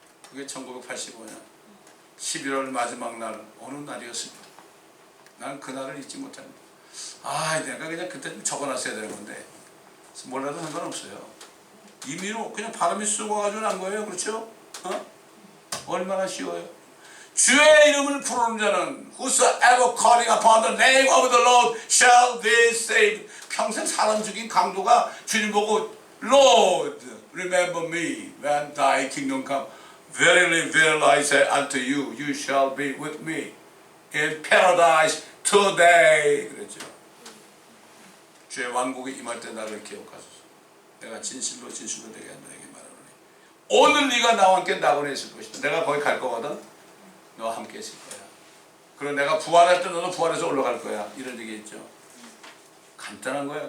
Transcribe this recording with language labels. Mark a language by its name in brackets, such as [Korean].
[Korean] 그게 1985년 11월 마지막 날 어느 날이었습니다. 난 그날을 잊지 못합니다. 내가 그냥 그때 좀 적어놨어야 되는 건데 몰라도 상관없어요. 임의로 그냥 바람이 쏘고 가지고 난 거예요. 그렇죠? 얼마나 쉬워요. 주의 이름을 부르는 자는 [English] whosoever calling upon the name of the Lord shall be saved. [Korean] 평생 사람 죽인 강도가 주님 보고 [English] Lord, remember me when thy kingdom come. Verily, verily I say unto you, you shall be with me in paradise today. [Korean] 그랬죠. 주의 왕국이 임할 때 나를 기억하소서. 내가 진실로 진실로 되게 한다. 이게 말하노니 오늘 네가 나와 함께 낙원에 있을 것이다. 내가 거기 갈 거거든. 너와 함께 있을 거야. 그리고 내가 부활할 때 너도 부활해서 올라갈 거야. 이런 얘기 있죠. 간단한 거야.